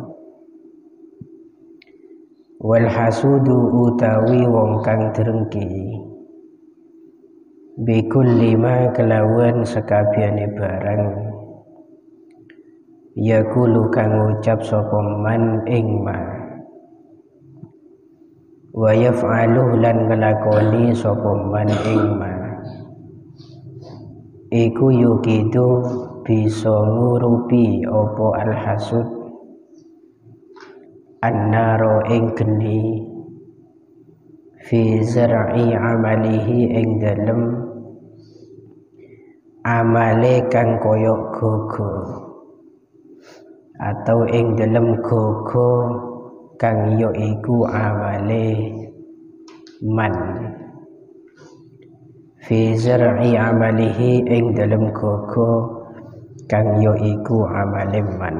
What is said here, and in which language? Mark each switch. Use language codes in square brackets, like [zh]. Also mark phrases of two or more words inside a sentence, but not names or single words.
[ar] Wal hasudu [jv] utawi wong kang drengki [ar] bikulli ma [jv] kelawan sekabehane barang yaqulu kang ngucap sapa man ing ma [ar] wa yaf'alu [jv] lan nglakoni sapa man ing ma iku yukidu bisa ngurupi apa [ar] al-hasud annaro [jv] ing geni [ar] fi zar'i amalihi [jv] ing dalem amale kang koyok gogo atau ing dalem gogo kang yo iku amale man [ar] fi zar'i amalihi [jv] ing dalem gogo kang yo iku amale man.